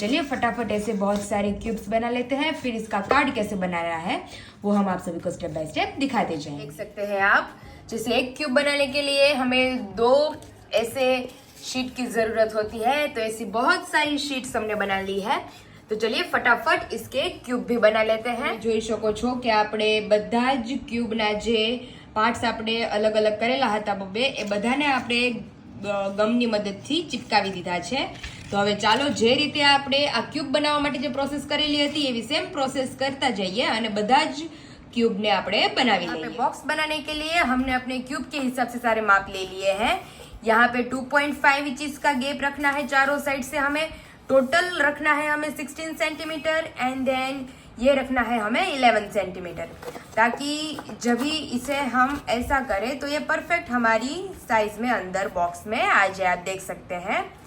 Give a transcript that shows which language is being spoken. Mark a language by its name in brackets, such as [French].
[Hindi] चलिए फटाफट ऐसे बहुत सारे क्यूब्स बना लेते हैं, फिर इसका कार्ड कैसे बनाना है वो हम आप सभी को स्टेप बाय स्टेप दिखाते जाएंगे। देख सकते हैं आप, जैसे एक क्यूब बनाने के लिए हमें 2 ऐसे शीट की जरूरत होती है, तो ऐसी बहुत सारी शीट्स हमने बना ली है। तो चलिए फटाफट इसके क्यूब भी बना लेते हैं। [Gujarati] જોઈ શકો છો કે આપણે બધા જ ક્યુબના જે પાર્ટ્સ આપણે અલગ અલગ કરેલા હતા બબે, એ બધાને આપણે ગમની મદદથી ચિપકાવી દીધા છે। તો હવે ચાલો જે રીતે આપણે આ ક્યુબ બનાવવા માટે જે પ્રોસેસ કરેલી હતી એવી સેમ પ્રોસેસ [Hindi] करता जाइए [Gujarati] અને બધા જ क्यूब ने આપણે बनावी लिए। [Hindi] बॉक्स बनाने के लिए हमने अपने क्यूब के हिसाब से सारे माप ले लिए हैं। यहाँ पे 2.5 इंचेस का गैप रखना है चारों साइड से, हमें टोटल रखना है हमें 16 सेंटीमीटर एंड देन ये रखना है हमें 11 सेंटीमीटर, ताकि जब भी इसे हम ऐसा करें तो ये परफेक्ट हमारी साइज में अंदर बॉक्स में आ जाए। आप देख सकते हैं।